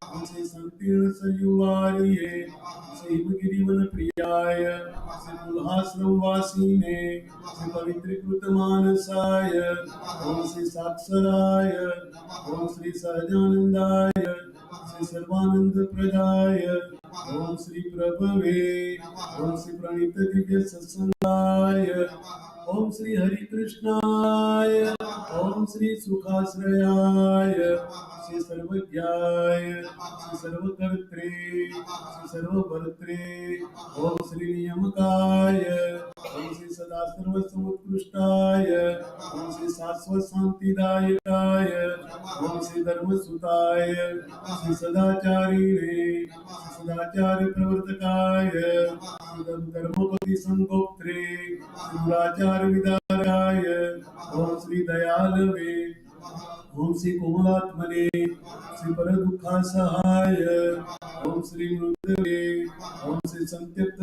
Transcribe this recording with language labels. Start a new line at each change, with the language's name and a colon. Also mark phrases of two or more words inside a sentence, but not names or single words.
Sanskrit: ઓમ શ્રી સંકીર્ણ સંયુવારીએ શ્રી હિમગિરિવન પ્રિયાય શ્રી પુલહાશ્રમ વાસીને શ્રી પવિત્રીકૃત માનસાય ઓમ શ્રી સાક્ષરાય ઓમ શ્રી સહજાનંદાય શ્રી સર્વાનંદ પ્રદાય ઓમ શ્રી પ્રભવે ઓમ શ્રી પ્રણિત દિવ્ય સત્સંગાય ओम श्री हरि कृष्णाय ओम श्री सुखाश्रयाय श्री सर्वज्ञाय श्री सर्वकर्त्रे श्री सर्वभर्त्रे ओम श्री नियमकाय ओम श्री सदा सर्वसमुत्कृष्टाय ओम श्री शाश्वत शांतिदायकाय ओम श्री धर्मसुताय श्री सदाचारिणे श्री सदाचार्य प्रवर्तकाय श्री धर्मपति संगोत्रे श्री दुराचार्य विदाराय ओम श्री दयालवे ओम श्री कोमलात्मने श्री पर दुःखासहाय ओम श्री मृदवे ओम श्री संत्यक्त